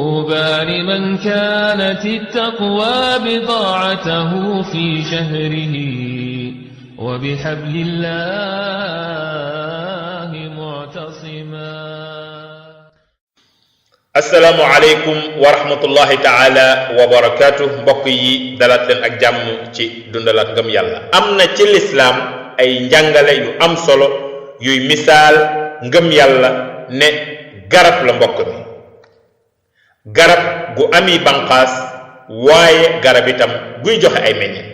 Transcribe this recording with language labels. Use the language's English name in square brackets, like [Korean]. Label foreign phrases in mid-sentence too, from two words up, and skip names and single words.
[Arabic] طوبى لمن كانت التقوى بضاعته في شهره وبحبل الله معتصما. السلام عليكم ورحمة الله تعالى وبركاته. [Wolof] mbokk yi dalaat leen ak jàmm ci dundalaat ngëm yàlla. am na ci lislaam ay njàngale yu am solo yuy misaal ngëm yàlla ne garab la mbokk mi, garab gu ami banqaas waaye garab itam guy joxe ay meññeent.